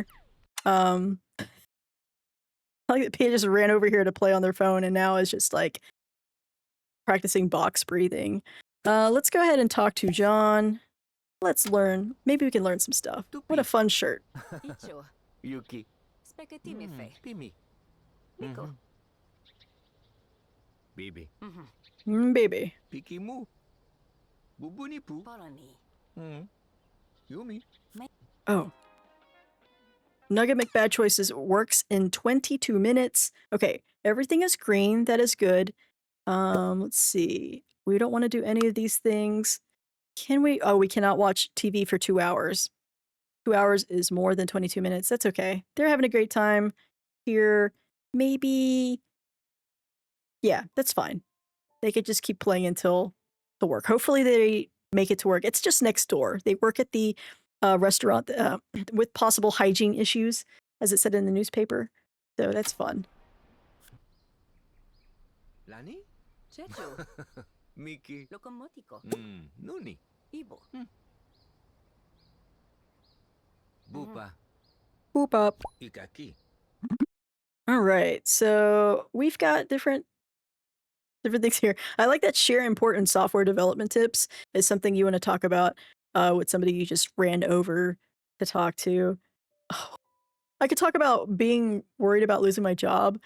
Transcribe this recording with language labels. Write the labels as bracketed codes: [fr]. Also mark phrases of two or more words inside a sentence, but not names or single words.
[en] I like that Peanut just ran over here to play on their phone, and now is just like practicing box breathing. Let's go ahead and talk to John. Let's learn. Maybe we can learn some stuff. What a fun shirt. Icho, Yuki. spaghetti me fe. Pimi. Nico. Bibi. Baby. Piki mu. Bubuni pu. Polani. Yumi. Oh. Nugget McBad Choices works in 22 minutes. Okay, everything is green. That is good. Let's see. We don't want to do any of these things. Can we? Oh, we cannot watch TV for 2 hours. 2 hours is more than 22 minutes. That's okay. They're having a great time here. Maybe. Yeah, that's fine. They could just keep playing until the work. Hopefully they make it to work. It's just next door. They work at the restaurant with possible hygiene issues, as it said in the newspaper. So that's fun. Lani? Checho, Miki. locomotico. Nuni. Ibo. Bupa. Boop up. Ikaki. All right, so we've got different things here. I like that share important software development tips is something you want to talk about with somebody you just ran over to talk to. Oh, I could talk about being worried about losing my job.